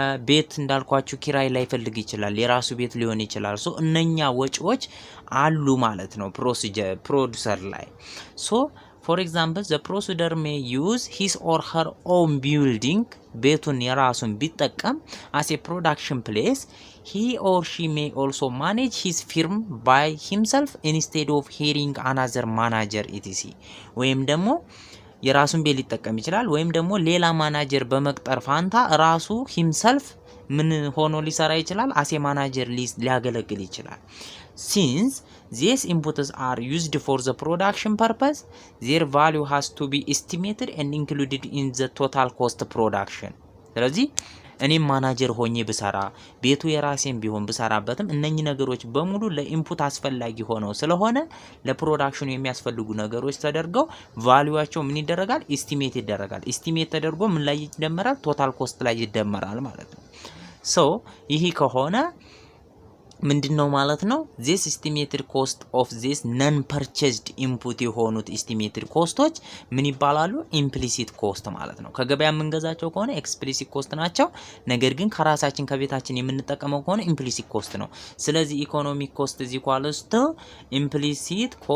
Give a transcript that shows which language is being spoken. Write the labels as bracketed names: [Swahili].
[Amharic] ቤት እንዳልኳችሁ ኪራይ ላይ ፈልግ ይችላል። የራሱ ቤት ሊሆን ይችላል። ሶ እነኛ ወጪዎች አሉ ማለት ነው ፕሮዲዩሰር ላይ። ሶ [English] for example the producer may use his or her own building [Amharic] ቤቱን የራሱን ቢጠቀም [English] as a production place. He or she may also manage his firm by himself instead of hiring another manager etc. [Amharic] ወይም ደግሞ የራሱን ቤት ሊጠቀም ይችላል። ወይም ደግሞ ሌላ ማናጀር በመቅጠር ፋንታ ራሱ himself ምን ሆኖ ሊሰራ ይችላል? [English] as a manager [Amharic] ሊያገለግል ይችላል። [English] Since these inputs are used for the production purpose, their value has to be estimated and included in the total cost production. [Amharic] ስለዚህ እኔም ማናጀር ሆኜ ብሰራ ቤቱ የራሴን ቢሆን ብሰራበትም እነኚህ ነገሮች በሙሉ ለኢንፑት አስፈላጊ ሆነው ስለሆነ ለፕሮዳክሽኑ የሚያስፈልጉ ነገሮች ተደርገው ቫልዩዋቸው ምን ይደረጋል? ኢስቲሜት ይደረጋል። ኢስቲሜት ተደርጎ ምን ላይ ይደመራል? ቶታል ኮስት ላይ ይደመራል ማለት ነው። ሶ ይሄ ከሆነ ምንድነው ማለት ነው? [English] this estimated cost of this non purchased input የሆኑት estimated ኮስቶች [Amharic] ምን ይባላሉ? implicit cost ማለት ነው። ከገበያ የምንገዛቸው ከሆነ explicit cost ናቸው። ነገር ግን ከራሳችን ከቤታችን የምንጠቀመው ከሆነ implicit cost ነው። ስለዚህ [English] economic cost is equals to implicit